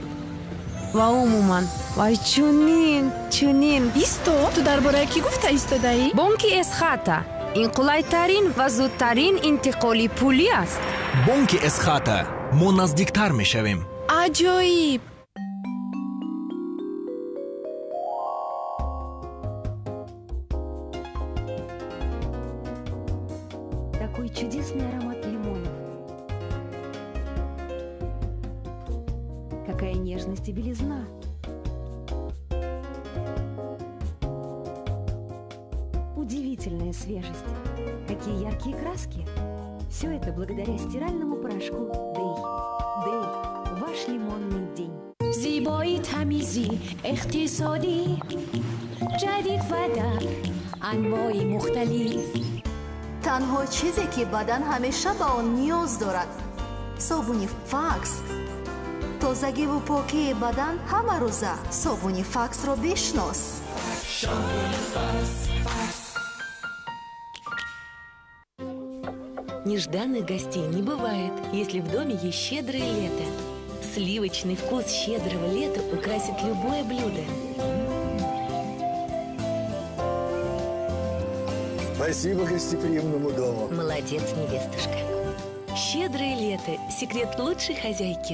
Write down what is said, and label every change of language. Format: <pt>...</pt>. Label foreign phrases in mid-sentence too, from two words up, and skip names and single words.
<tg>ва умуман вай чунин исто ту дар бораи кӣ гуфта истодаӣ? бонки эсхата ин қулайтарин ва зудтарин интиқоли пулӣ аст. бонки эсхата мо наздиктар мешавем. аҷоиб.</tg> <ru>Такой чудесный аромат лимонов. Какая нежность и белизна. Удивительная свежесть. Какие яркие краски. Все это благодаря стиральному порошку Дэй. Дэй, ваш лимонный день.</ru> <fa>زیبایی تمیزی اقتصادی جدید و در انواع مختلف.</fa> <tg>танҳо чизе ки бадан ҳамеша ба он ниёз дорад собуни факс. тозагиву покии бадан ҳама рӯза собуни факсро бишнос.</tg> <ru>Нежданных гостей не бывает, если в доме есть щедрое лето. Сливочный вкус щедрого лета украсит любое блюдо. Спасибо гостеприимному дому. Молодец, невестушка. Щедрое лето – секрет лучшей хозяйки.</ru>